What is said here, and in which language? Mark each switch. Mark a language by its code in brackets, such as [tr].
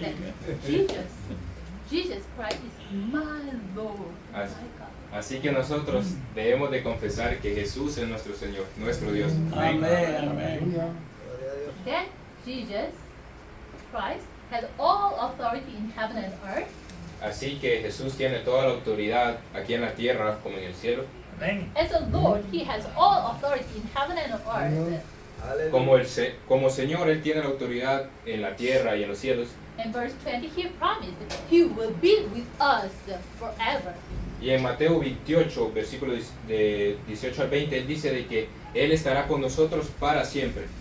[en] that Jesus Christ is my Lord, my [es] Así- [en] God. [es] Así que nosotros debemos de confesar que Jesús es nuestro Señor, nuestro Dios. Amén, amén. [en] Then Jesus Christ has all authority in heaven and earth. [es] Así que Jesús tiene toda la autoridad aquí en la tierra como en el cielo. Amén. [en] As a Lord, He has all authority in heaven and on earth. [es] Como Señor, Él tiene la autoridad en la tierra y en los cielos. [en] In verse 20, He promised He will be with us forever. [es] Y en Mateo 28, versículos de 18 al 20, Él dice de que Él estará con nosotros para siempre.